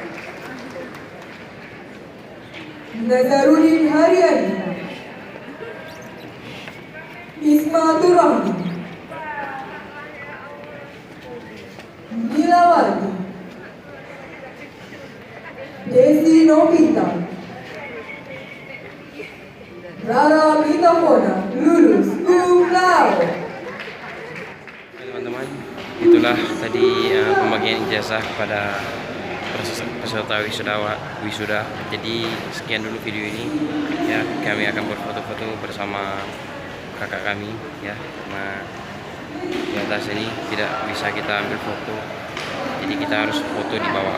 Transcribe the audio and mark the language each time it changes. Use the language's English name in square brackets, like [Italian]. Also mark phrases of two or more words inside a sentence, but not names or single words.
[Indonesian] Nazaruddin Haryani, Ismatul Rahmi, Nilawati, Desi Novita, Rara Mitafona, lulus [Latin] cum laude. [Indonesian] Teman-teman, itulah tadi pembagian ijazah kepada peserta wisuda. Jadi sekian dulu video ini ya. Kami akan berfoto-foto bersama kakak kami ya. Nah, di atas ini tidak bisa kita ambil foto, jadi kita harus foto di bawah.